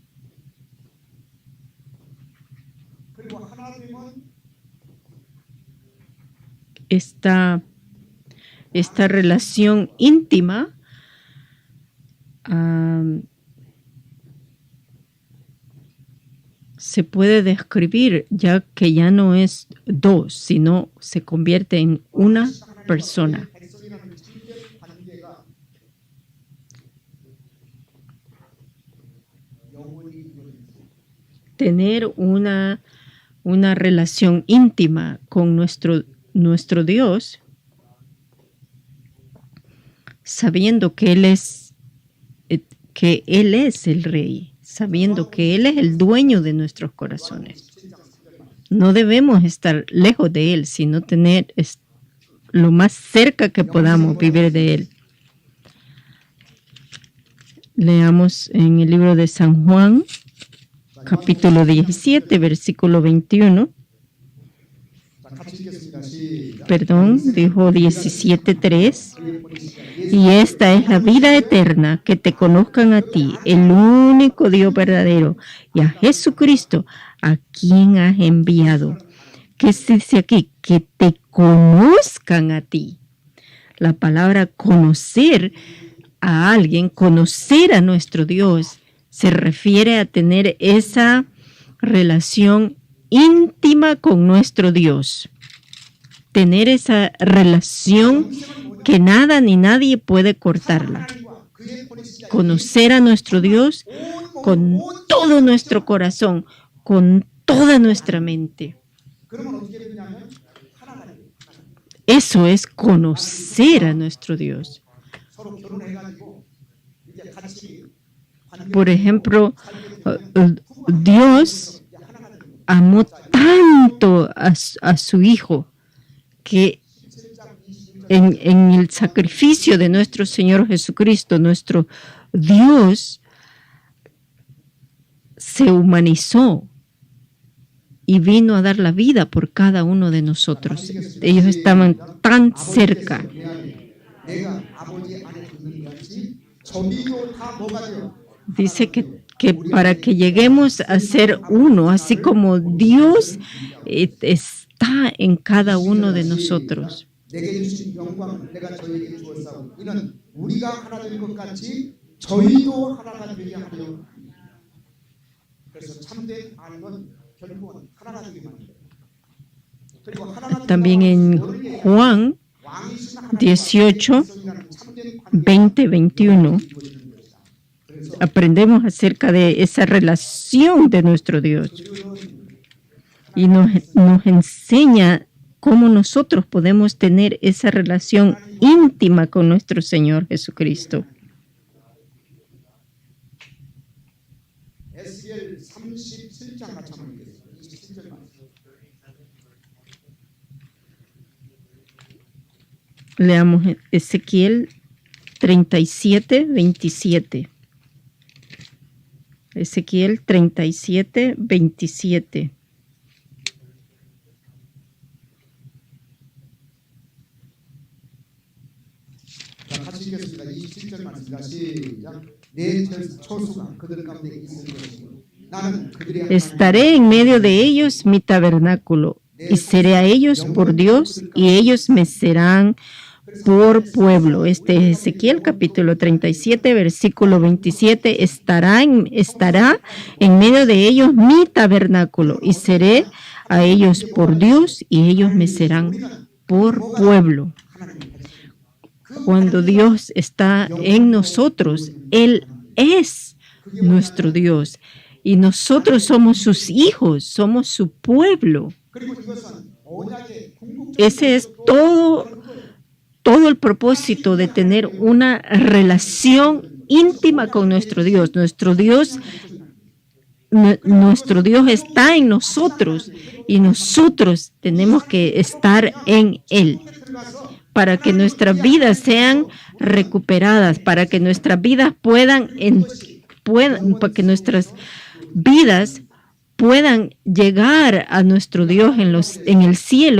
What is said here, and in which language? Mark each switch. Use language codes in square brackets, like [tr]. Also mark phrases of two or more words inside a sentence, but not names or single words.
[ko] 그리고 하나님은 [es] Esta relación íntima se puede describir ya que ya no es dos, sino se convierte en una persona. [ko] 백성이라는 참된 관계가 영원히 이어집니다. [es] Tener una relación íntima con nuestro Dios, sabiendo que Él es el Rey, sabiendo que Él es el dueño de nuestros corazones. No debemos estar lejos de Él, sino tener lo más cerca que podamos vivir de Él. Leamos en el libro de San Juan, capítulo 17, versículo 21. [ko] 자, 같이 읽겠습니다. 시작. [es] Perdón, dijo 17:3. Y esta es la vida eterna, que te conozcan a ti, el único Dios verdadero, y a Jesucristo, a quien has enviado. ¿Qué se dice aquí? Que te conozcan a ti. La palabra conocer a alguien, conocer a nuestro Dios, se refiere a tener esa relación íntima con nuestro Dios. Tener esa relación que nada ni nadie puede cortarla. [ko] 하나님과 그의 본이시자 [es] Conocer a nuestro Dios con todo nuestro corazón, con toda nuestra mente. [ko] 그러면 어떻게 되냐면 하나가 돼요. [es] Eso es conocer a nuestro Dios. [ko] 서로 결혼해가지고 이제 같이 [es] Por ejemplo, Dios amó tanto a su Hijo que en el sacrificio de nuestro Señor Jesucristo, nuestro Dios se humanizó y vino a dar la vida por cada uno de nosotros. Ellos estaban tan cerca. [ko] 내가 아버지 안에 있는 같이 저희도 다 뭐가 돼요? [es] Dice que para que lleguemos a ser uno, así como Dios está en cada uno de nosotros. [ko] 내게 주신 영광을 내가 저에게 주었사오니 이는 우리가 하나 될 것 같이 저희도 하나가 되게 하려. 그래서 참된 하나님은 결국은 하나가 되게 만들어요. 그리고 하나가 [es] También en Juan 18, 20, 21 aprendemos acerca de esa relación de nuestro Dios y nos enseña cómo nosotros podemos tener esa relación íntima con nuestro Señor Jesucristo. [ko] 에스겔 37장 같이 한번 읽겠습니다. 27절만. [es] Leamos Ezequiel 37, 27. Ezequiel 37, 27. [ko] 자, 같이 읽겠습니다. 27절만 시작. 내 처소가 그들 가운데 있을 것이고 나는 그들의 [es] Estaré en medio de ellos mi tabernáculo, y seré a ellos por Dios, y ellos me serán por pueblo. Este es Ezequiel capítulo 37, versículo 27. Estará en medio de ellos mi tabernáculo, y seré a ellos por Dios, y ellos me serán por pueblo. Cuando Dios está en nosotros, Él es nuestro Dios. Y nosotros somos sus hijos, somos su pueblo. [ko] 그리고 이것은 언약의 궁극 [es] Ese es todo todo el propósito de tener una relación íntima con nuestro Dios. Nuestro Dios está en nosotros y nosotros tenemos que estar en Él para que nuestras vidas sean recuperadas, para que nuestras vidas puedan llegar a nuestro Dios en el cielo.